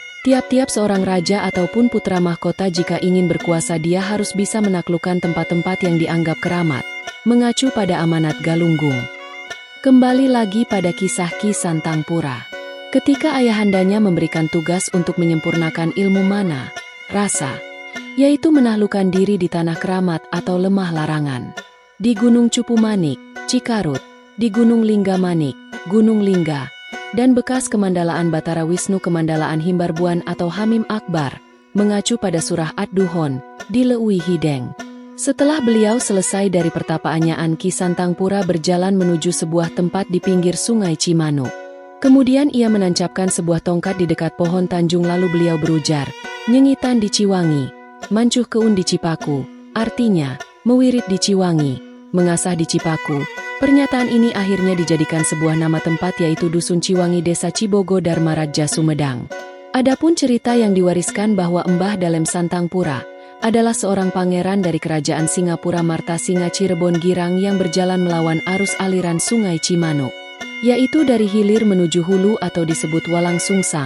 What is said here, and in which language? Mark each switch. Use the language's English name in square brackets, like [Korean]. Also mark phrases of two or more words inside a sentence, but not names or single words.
[Indonesian] Tiap-tiap seorang raja ataupun putra mahkota jika ingin berkuasa dia harus bisa menaklukkan tempat-tempat yang dianggap keramat, mengacu pada amanat Galunggung. Kembali lagi pada kisah Ki Santangpura. Ketika ayahandanya memberikan tugas untuk menyempurnakan ilmu mana, rasa, yaitu menaklukkan diri di tanah keramat atau lemah larangan. Di Gunung Cupu Manik, Cikarut, di Gunung Linggamanik, Gunung Lingga, dan bekas Kemandalaan Batara Wisnu Kemandalaan Himbarbuan atau Hamim Akbar, mengacu pada surah Ad-Duhon, di Leui Hideng. Setelah beliau selesai dari pertapaannya, Ki Santangpura berjalan menuju sebuah tempat di pinggir Sungai Cimanuk. Kemudian ia menancapkan sebuah tongkat di dekat pohon tanjung lalu beliau berujar, [Sundanese] "Nyengitan di Ciwangi, mancuh keun di Cipaku," [Indonesian] artinya, mewirit di Ciwangi, mengasah di Cipaku. Pernyataan ini akhirnya dijadikan sebuah nama tempat yaitu Dusun Ciwangi Desa Cibogo Dharmaraja Sumedang. Adapun cerita yang diwariskan bahwa Embah Dalem Santangpura adalah seorang pangeran dari kerajaan Singapura Martasinga Cirebon Girang yang berjalan melawan arus aliran Sungai Cimanuk, yaitu dari hilir menuju hulu atau disebut Walang Sungsang.